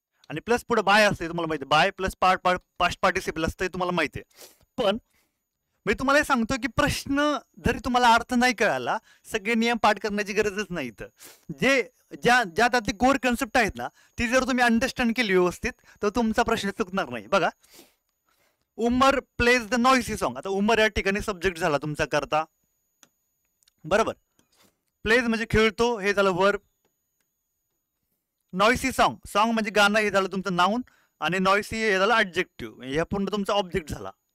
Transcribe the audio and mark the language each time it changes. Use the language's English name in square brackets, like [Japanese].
[Marathi] आणि प्लस पुढे बाय असते, तुम्हाला माहिती, बाय प्लस पास्ट पार्टिसिपल असते, तुम्हाला माहिती आहे. पण मी तुम्हाला सांगतो की प्रश्न जरी तुम्हाला अर्थ नाही कळाला, सगळे नियम पाठ करण्याची गरजच नाही. तर ज्या त्यातली कोर कन्सेप्ट आहेत ना ती जर तुम्ही अंडरस्टँड केली व्यवस्थित तर तुमचा प्रश्न चुकणार नाही. बघा, [English] Umar plays the noisy song. [Marathi] आता उमर या ठिकाणी सब्जेक्ट झाला तुमचा करता, बरोबर. प्लेज म्हणजे खेळतो, हे झालं वर्ब. नॉइसी सॉन्ग म्हणजे गाणं, हे झालं तुमचं नाऊन. आणि नॉइसी हे झालं ॲडजेक्टिव्ह, हे पूर्ण तुमचा ऑब्जेक्ट झाला.